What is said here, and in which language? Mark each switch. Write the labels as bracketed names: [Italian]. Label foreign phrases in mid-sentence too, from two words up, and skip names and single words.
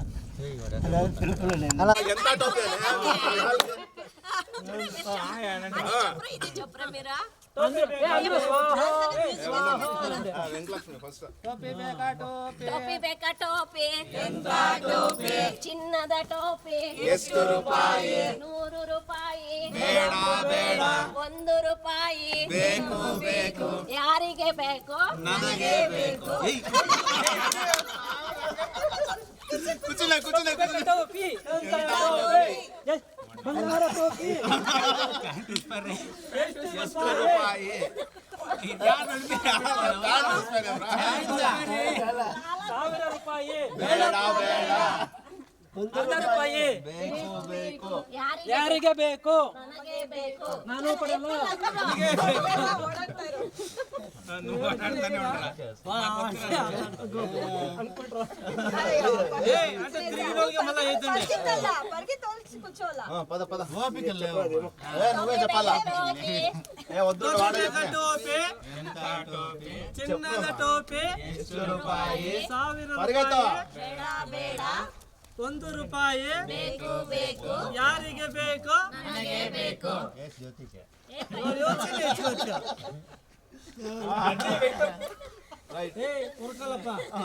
[Telugu] ఎంత టోపీ [Kannada] ಚಿನ್ನದ ಟೋಪಿ 100 ರೂಪಾಯಿ ಒಂದು ರೂಪಾಯಿ ಯಾರಿಗೆ ಬೇಕು ನನಗೆ ಬೇಕು ಟೋಪಿ ಬಂಗಾರ ಟೋಪಿ ಎಷ್ಟು ರೂಪಾಯಿ? 1000 ರೂಪಾಯಿ. ಬೇಡ ಬೇಡ 100 ರೂಪಾಯಿ. ಯಾರಿಗೆ ಬೇಕು? ನಾನು ಕೊಡಲ್ಲ. [Telugu] పద పద నువ్వే చెప్పాలా? [Kannada] ಚಿನ್ನದ ಟೋಪಿ ಎಷ್ಟು ರೂಪಾಯಿ? 1000 [Telugu] పరిగెత్తు. [Kannada] ರೂಪಾಯಿ. 1 ರೂಪಾಯಿ. ಯಾರಿಗೆ ಬೇಕು? ಉರ್ಕಲ್ಲಪ್ಪ.